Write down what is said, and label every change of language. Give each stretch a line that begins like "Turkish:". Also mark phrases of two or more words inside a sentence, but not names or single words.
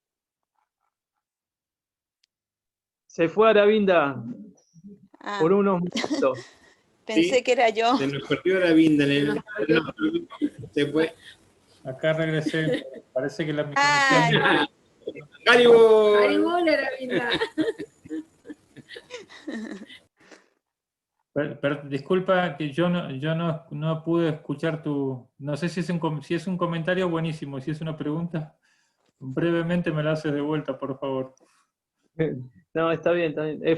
Spanish: Se fue a Aravinda Ah, por unos minutos. pensé Sí, que era yo. se nos perdió la vinda. Se fue. Acá regresé. Parece que mi Ay, conexión... ¡Haribol! Haribol, Aravinda. Disculpa que yo no pude escuchar no sé si es un comentario, buenísimo. Si es una pregunta, brevemente me la haces de vuelta, por favor. No, está bien, está bien.